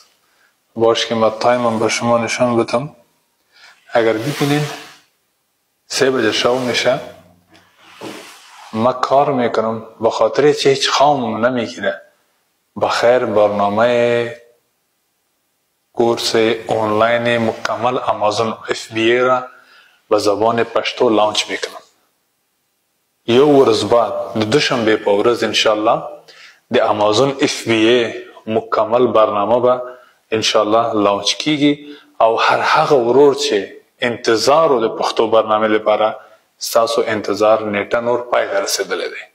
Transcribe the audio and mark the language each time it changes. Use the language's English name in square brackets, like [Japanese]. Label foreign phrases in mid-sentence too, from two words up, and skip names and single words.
[Persian] باش که من تایمم به شما نشان بدم. اگر ببینین 3 بجه شب میشه، من کار میکنم به خاطر چه هیچ خامم نمیگیره. بخیر برنامه [English] course online [Persian] مکمل امازون FBA را به زبان پشتو لانچ میکنم. [Pashto] یو ورځ بعد د دوشنبه په ورځ انشاءالله د امازون FBA مکمل برنامه به انشاءالله لانچ کیږي او هر هغه ورور چې انتظار د پښتو برنامه لپاره ستاسو انتظار نیټه نور پای ته رسیدلی دی.